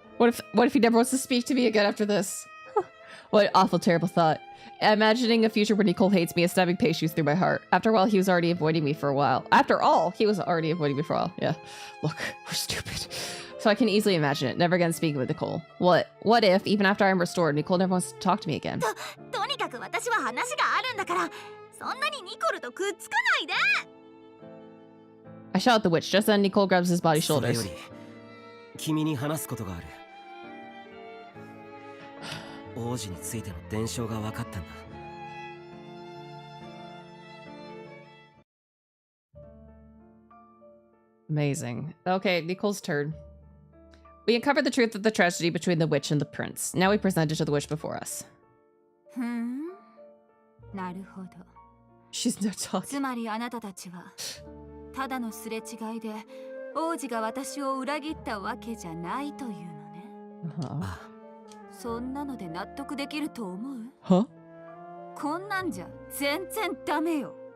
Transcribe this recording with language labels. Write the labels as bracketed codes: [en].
[en] What if he never wants to speak to me again after this? What an awful, terrible thought. Imagining a future where Nicole hates me is stabbing pain shoots through my heart. After a while, he was already avoiding me for a while. Yeah. Look, we're stupid. So I can easily imagine it. Never again speaking with Nicole. What if, even after I'm restored, Nicole never wants to talk to me again? [ja] とにかく私は話があるんだから、そんなにニコルとくっつかないで。 [en] I shout at the witch. Just then, Nicole grabs his body [ja] それ [en] shoulders. [ja] より君に話すことがある。王子についての伝承が分かったんだ。 [en] Amazing. Okay, Nicole's turn. We uncovered the truth of the tragedy between the witch and the prince. Now we present it to the witch before us. [ja] なるほど。 [en] She's no talking. [ja] つまりあなたたちはただのすれ違いで王子が私を裏切ったわけじゃないというのね。そんなので納得できると思う？ [en] Huh? [ja] こんなんじゃ全然ダメよ。